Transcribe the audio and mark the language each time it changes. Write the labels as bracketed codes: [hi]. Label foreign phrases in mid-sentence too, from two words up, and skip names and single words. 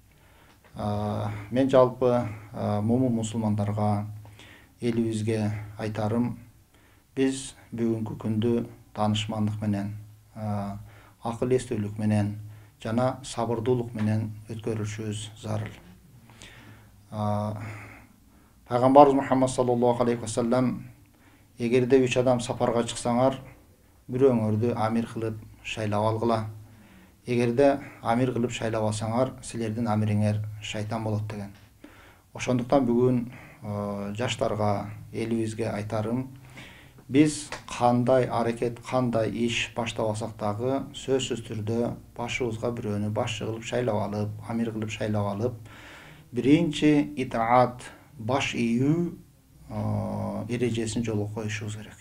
[ky] Мен жалпы момун мусулмандарга, элибизге айтарым, биз бүгүнкү күндү таанышмандык менен, акыл эстүүлүк менен жана сабырдуулук менен өткөрүшүбүз зарыл. Пайгамбарыбыз Мухаммад [ar] صلى الله عليه وسلم, [ky] эгерде 3 адам сапарга чыксаңар, бирөөңөрдү амир кылып шайлап алгыла. Эгерде амир кылып шайлап алсаңар, силердин амириңер шайтан болот деген. Ошондуктан бүгүн жаштарга, элибизге айтарым, биз кандай аракет, кандай иш баштап алсак дагы сөзсүз түрдө башыбызга бирөөнү башчы кылып шайлап алып, амир кылып шайлап алып, биринчи итаат, баш ийүү эрежесин жолго коюшубуз керек.